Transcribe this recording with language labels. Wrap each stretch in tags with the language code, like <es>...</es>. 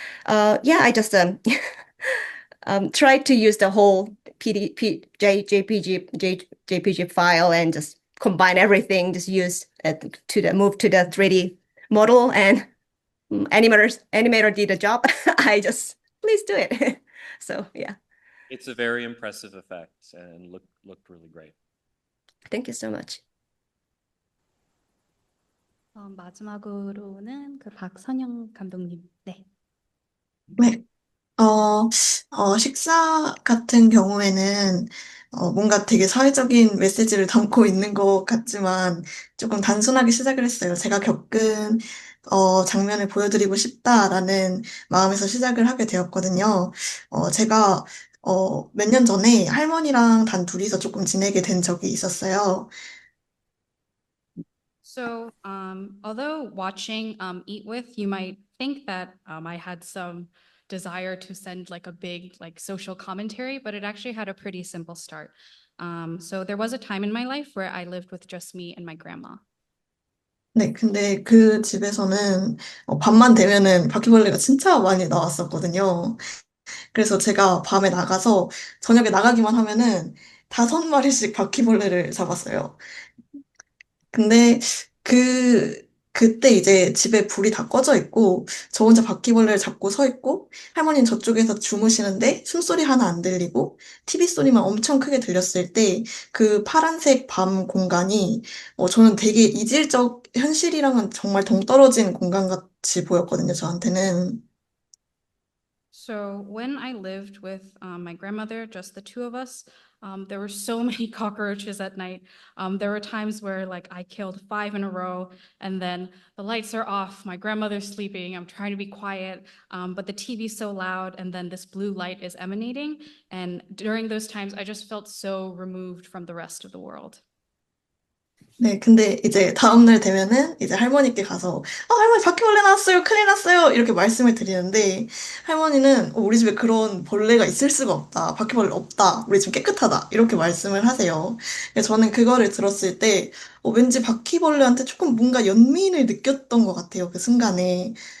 <en>Yeah, I just tried to use the whole JPG file and just combine everything, just use move to the 3D model, and animator did the job. I just please do it. So yeah. It's a very impressive effect and looked really great. Thank you so much.</en> <ko>마지막으로는 그 박선영 감독님. 네. 네. 식사 같은 경우에는 뭔가 되게 사회적인 메시지를 담고 있는 것 같지만 조금 단순하게 시작을 했어요. 제가 겪은 장면을 보여드리고 싶다라는 마음에서 시작을 하게 되었거든요. 제가 몇 년 전에 할머니랑 단 둘이서 조금 지내게 된 적이 있었어요.</ko> <en>So, although watching Eat With, you might think that I had some desire to send like a big like social commentary, but it actually had a pretty simple start. So there was a time in my life where I lived with just me and my grandma.</en> <ko>네, 근데 그 집에서는 밤만 되면은 바퀴벌레가 진짜 많이 나왔었거든요. 그래서 제가 밤에 나가서 저녁에 나가기만 하면은 5마리씩 바퀴벌레를 잡았어요. 근데 그때 이제 집에 불이 다 꺼져 있고, 저 혼자 바퀴벌레를 잡고 서 있고, 할머니는 저쪽에서 주무시는데, 숨소리 하나 안 들리고, TV 소리만 엄청 크게 들렸을 때, 그 파란색 밤 공간이, 저는 되게 이질적 현실이랑은 정말 동떨어진 공간 같이 보였거든요, 저한테는.</ko> <en>So when I lived with my grandmother, just the two of us, there were so many cockroaches at night. There were times where like I killed 5 in a row, and then the lights are off. My grandmother's sleeping. I'm trying to be quiet, but the TV's so loud, and then this blue light is emanating. And during those times, I just felt so removed from the rest of the world.</en> <ko>네, 근데 이제 다음날 되면은 이제 할머니께 가서, 할머니 바퀴벌레 나왔어요, 큰일 났어요, 이렇게 말씀을 드리는데, 할머니는 우리 집에 그런 벌레가 있을 수가 없다, 바퀴벌레 없다, 우리 집 깨끗하다, 이렇게 말씀을 하세요. 그래서 저는 그거를 들었을 때, 왠지 바퀴벌레한테 조금 뭔가 연민을 느꼈던 것 같아요, 그 순간에.</ko>